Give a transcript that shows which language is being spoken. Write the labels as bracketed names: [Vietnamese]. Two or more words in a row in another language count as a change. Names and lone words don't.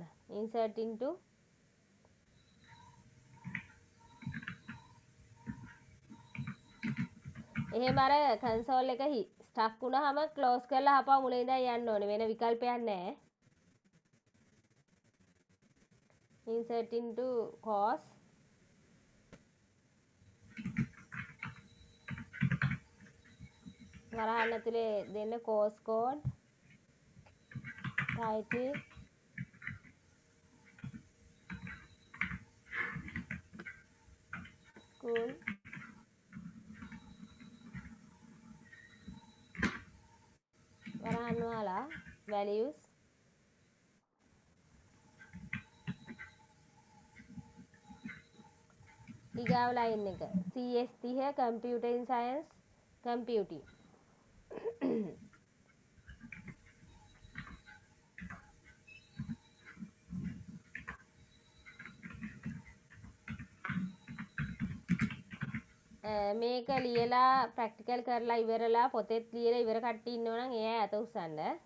[English] insert into [Sinhala] එහෙම අර console එක stuck වුණාම close කරලා ආපහු මුලින් ඉඳන් යන්න ඕනේ. වෙන විකල්පයක් නැහැ. [English] insert into course [Sinhala] වරහන් ඇතුලේ දෙන්න [English] course code title school [Sinhala] වරහන් වල [English] values ඊගාව line එක CS30 computer in science computing [Sinhala] මේක ලියලා ප්‍රැක්ටිකල් කරලා ඉවරලා පොතේත් ලියලා ඉවර කට්ටිය ඉන්නවනම් ඒ අය අත උස්සන්න.